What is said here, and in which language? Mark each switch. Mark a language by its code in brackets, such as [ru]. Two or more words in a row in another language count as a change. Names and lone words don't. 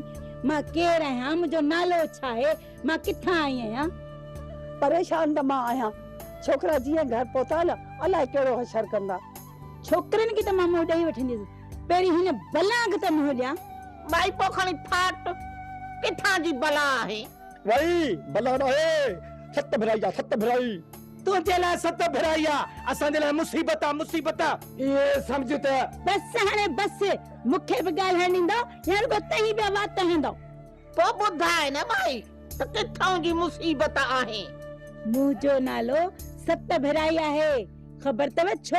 [sd] मां केरु आहियां, मुंहिंजो नालो छा आहे, मां किथां आई आहियां? परेशान त मां आहियां। छोकिरा जीअं घर पहुता न, अलाए कहिड़ो हशर कंदा। छोकिरनि खे त मां मुंहुं ॾेई वठंदसि, पहिरीं हिन बला खे त मुंहुं ॾियां। भाई पो खणी फाट किथां जी बला आहे? वही बला न है, सत भिराई जा सत भिराई। तुंहिंजे लाइ सत भिराई आहे, असांजे लाइ मुसीबत आहे, मुसीबत आहे। इहे सम्झ त बस हाणे बस, मूंखे बि ॻाल्हाइण ॾींदो या रुगो तही पिया वात हंदो? पोइ ॿुधाए न भाई त किथां जी मुसीबत आहे? मुंहिंजो नालो सत भिराई आहे, ख़बर अथव छो?